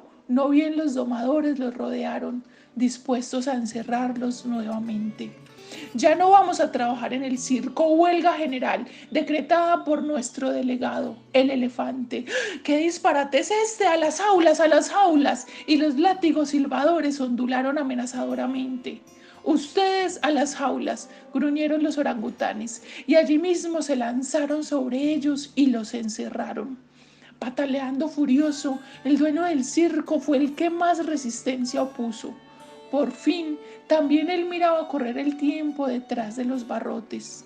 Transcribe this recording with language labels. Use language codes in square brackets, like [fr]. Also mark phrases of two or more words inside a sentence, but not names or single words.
[es] No bien los domadores los rodearon, dispuestos a encerrarlos nuevamente. «Ya no vamos a trabajar en el circo, huelga general, decretada por nuestro delegado, el elefante». «¿Qué disparate es este? ¡A las jaulas, a las jaulas!», y los látigos silbadores ondularon amenazadoramente. «Ustedes a las jaulas», gruñeron los orangutanes, y allí mismo se lanzaron sobre ellos y los encerraron. Pataleando furioso, el dueño del circo fue el que más resistencia opuso. Por fin, también él miraba correr el tiempo detrás de los barrotes.